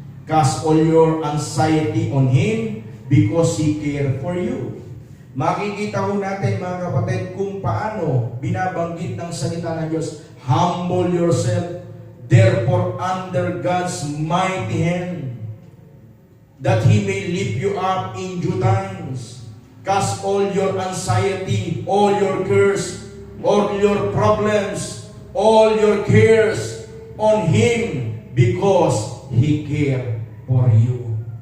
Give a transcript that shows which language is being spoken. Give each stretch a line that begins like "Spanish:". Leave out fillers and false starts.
English: Cast all your anxiety on Him because He cares for you.
Filipino: Makikita ko natin, mga kapatid, kung paano binabanggit ng salita ng Diyos.
English: Humble yourself therefore under God's mighty hand, that He may lift you up in due times. Cast all your anxiety, all your cares, all your problems, all your cares on Him because He cares for you.